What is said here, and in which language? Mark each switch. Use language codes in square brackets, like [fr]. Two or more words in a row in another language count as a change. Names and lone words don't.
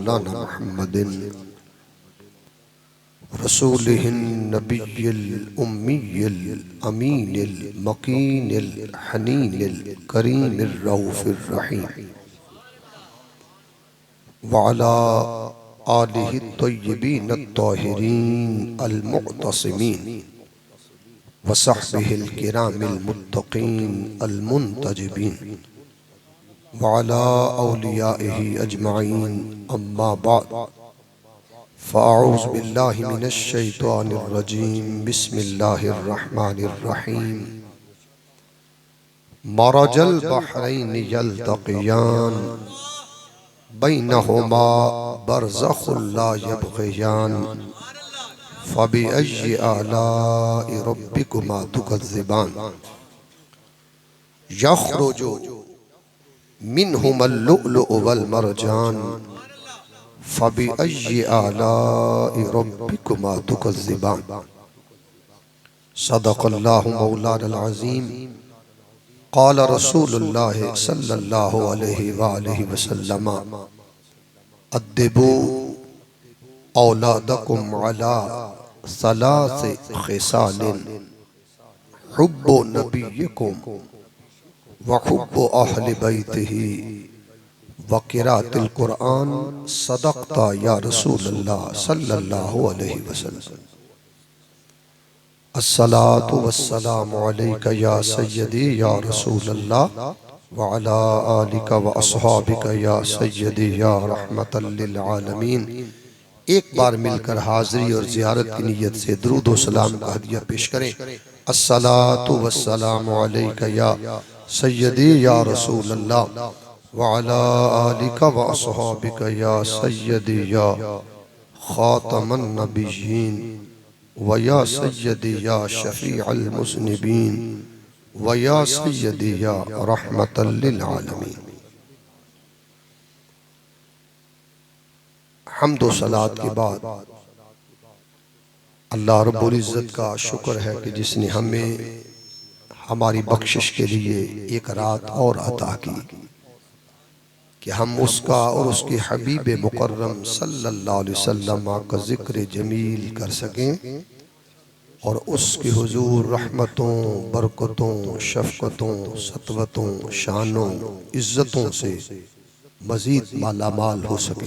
[ar] مولانا محمد رسوله النبي الأمي الأمين المكين الحنين الكريم الرؤوف الرحيم وعلى آله الطيبين الطاهرين المعتصمين وصحبه الكرام المتقين المنتجبين وعلى أوليائه أجمعين أما بعد فأعوذ بالله من الشيطان الرجيم بسم الله الرحمن الرحيم مرج البحرين يلتقيان بينهما برزخ لا يبغيان فبأي آلاء ربكما تكذبان يخرج منهما اللؤلؤ والمرجان فبأي آلاء ربكما تكذبان صدق الله مولانا العظيم قال رسول الله صلى الله عليه وآله وسلم أدبوا أولادكم على ثلاث خصال حب نبيكم وحب أهل بيته وقراءة القرآن صدقت يا رسول الله صلى الله عليه وسلم الصلاة والسلام عليك يا سيدي يا رسول الله وعلى آلك وأصحابك يا سيدي يا رحمة للعالمين. [ur] ایک بار مل کر حاضری اور زیارت کی نیت سے درود و سلام کا ہدیہ پیش کریں. [ar] الصلاة والسلام عليك يا سيدي يا رسول الله وعلى آلك وأصحابك يا سيدي يا خاتم النبيين ويا سيدي يا شفيع المذنبين ويا سيدي يا رحمة للعالمين. [ur] حمد و صلاۃ کے بعد اللہ رب العزت کا شکر ہے کہ جس نے ہمیں ہماری بخشش کے لیے ایک رات اور عطا کی کہ ہم اس کا اور اس کے حبیب مکرم [ar] صلى الله عليه وسلم [ur] کا ذکر جمیل کر سکیں اور اس کے حضور رحمتوں، برکتوں، شفقتوں، سطوتوں، شانوں، عزتوں سے مزید مالامال ہو سکیں.